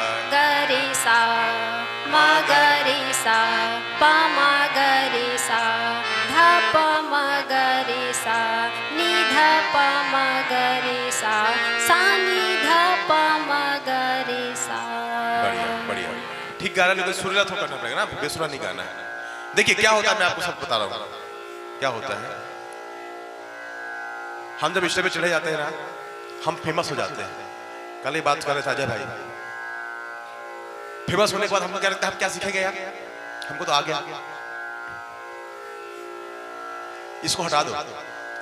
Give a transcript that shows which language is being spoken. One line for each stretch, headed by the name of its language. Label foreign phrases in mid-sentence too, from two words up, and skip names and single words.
Hindi: ग रे सा म ग रे सा प म ग रे सा ध प म ग रे सा नी ध प म ग रे सा सा नी ध प म ग रे सा। बढ़िया बढ़िया, ठीक गा रहा है, लेकिन सुरीला थोड़ा करना पड़ेगा ना, बेसुरा नहीं गाना है। देखिए क्या होता है, मैं आपको सब बता रहा हूँ क्या होता है। हम जब स्टेज पे चढ़े जाते हैं ना, हम फेमस हो जाते हैं। कल ही बात कर रहे थे अजय भाई, फेमस होने के बाद हम क्या लगता है, हम क्या सीखेंगे यार, हमको तो आ गया, इसको हटा दो।